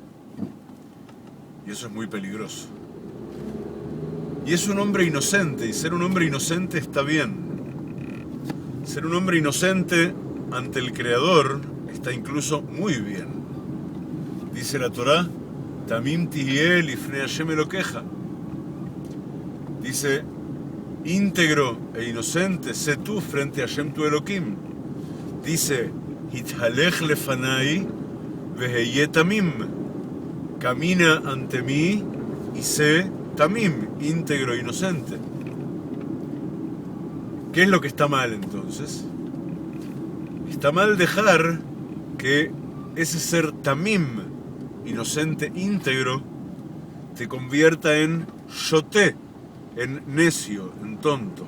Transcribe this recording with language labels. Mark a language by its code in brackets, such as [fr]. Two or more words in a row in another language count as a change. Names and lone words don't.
[es] Y eso es muy peligroso. Y es un hombre inocente, y ser un hombre inocente está bien. Ser un hombre inocente ante el Creador está incluso muy bien. Dice la Torá, [he] תמים תהיה לפני השם אלוקיך. [es] Dice, íntegro e inocente, sé tú frente a Hashem tu Elohim. Dice, [he] התהלך לפני והיה תמים. [es] Camina ante mí y sé tamim, íntegro e inocente. ¿Qué es lo que está mal entonces? Está mal dejar que ese ser tamim, inocente, íntegro, te convierta en shoté, en necio, en tonto.